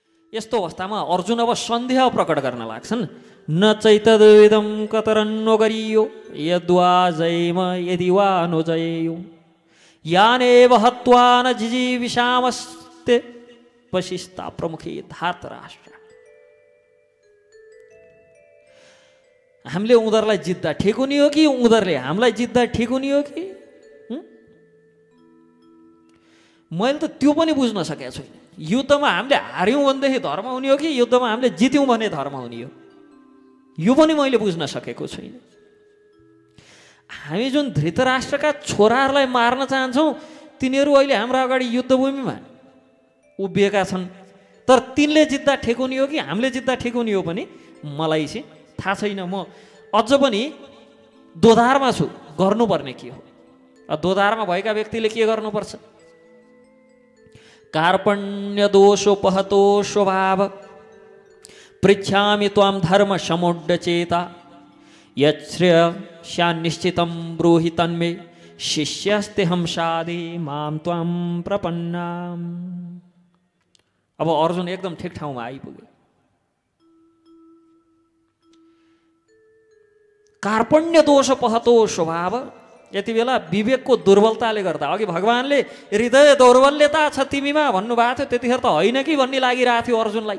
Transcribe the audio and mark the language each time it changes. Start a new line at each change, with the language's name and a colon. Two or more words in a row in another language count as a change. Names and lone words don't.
Nepali: यस्तो अवस्थामा अर्जुन अब सन्देह प्रकट गर्न लाग्छन्।
Sanskrit: न चैतद्विदं कतरन्नो गरियो यद्वा जयम यदि वा अनुजयो यानेव हत्वा न जिजीविषामस्ते वशिष्ठा प्रमुखे धार्तराष्ट्र।
Nepali: हामीले उनीहरूलाई जित्दा ठिक हुने हो कि उनीहरूले हामीलाई जित्दा ठिक हुने हो कि? मैले त त्यो पनि बुझ्न सकेको छैन। युद्धमा हामीले हार्यौँ भनेदेखि धर्म हुने हो कि युद्धमा हामीले जित्यौँ भने धर्म हुने हो, यो पनि मैले बुझ्न सकेको छैन। हामी जुन धृतराष्ट्रका छोराहरूलाई मार्न चाहन्छौँ तिनीहरू अहिले हाम्रो अगाडि युद्धभूमिमा उभिएका छन्, तर तिनले जित्दा ठिक हुने हो कि हामीले जित्दा ठिक हुने हो पनि मलाई चाहिँ थाहा छैन। म अझ पनि दोधारमा छु, गर्नुपर्ने के हो? दोधारमा भएका व्यक्तिले के गर्नुपर्छ?
Sanskrit: कार्पण्य दोषोपहतो स्वभाव पृच्छामि त्वां धर्म समुड्ड चेता यच्छ्रेयस्यान्निश्चितं ब्रूहि तन्मे शिष्यस्ते हमसादि मां त्वां प्रपन्नाम।
Nepali: अब अर्जुन एकदम ठिक ठाउँमा आइपुग्यो।
Sanskrit: कार्पण्य दोषोपहतो स्वभाव,
Nepali: यति बेला विवेकको दुर्बलताले गर्दा, अघि भगवानले हृदय दौर्बल्यता छ तिमीमा भन्नुभएको थियो, त्यतिखेर त होइन कि भन्ने लागिरहेको थियो अर्जुनलाई।